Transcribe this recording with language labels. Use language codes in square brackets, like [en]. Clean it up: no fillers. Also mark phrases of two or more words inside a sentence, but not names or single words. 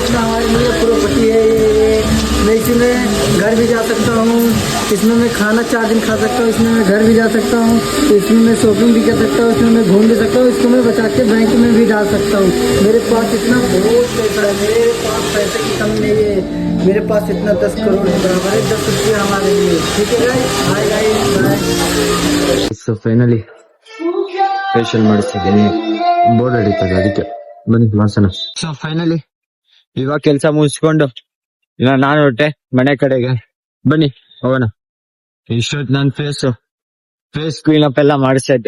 [hi] इतना हमारे लिए प्रॉपर्टी है ये। मैं इसी में घर भी जा सकता हूँ, इसमें मैं खाना 4 दिन खा सकता हूँ, इसमें मैं घर भी जा सकता हूँ, इसमें मैं शॉपिंग भी कर सकता हूँ, इसमें मैं घूम भी सकता हूँ, इसको मैं बचा के बैंक में भी डाल सकता हूँ। मेरे पास इतना बहुत पैसा है, मेरे पास पैसे की कमी नहीं है। मेरे पास इतना 10 करोड़ के बराबर है, 10 रुपये हमारे लिए। ठीक है [en] guys, bye guys, bye. so finally [kn] ಫೇಶಿಯಲ್ ಮಾಡಿಸಿದ್ದೀನಿ, ಬೋರ್ಡ್ ಹಿಡಿತದೆ ಅದಕ್ಕೆ ಬನ್ನಿ ಮಾಡ್ಸೋಣ. [en] so finally [kn] ಇವಾಗ ಕೆಲ್ಸ ಮುಗಿಸ್ಕೊಂಡು ಇನ್ನ ನಾನು ಹೊರಟೆ ಮನೆ ಕಡೆಗೆ. ಬನ್ನಿ ಹೋಗೋಣ. ಇಷ್ಟೊತ್ತು ನನ್ [en] face clean up [kn] ಎಲ್ಲ ಮಾಡಿಸಿದ್ದೆ.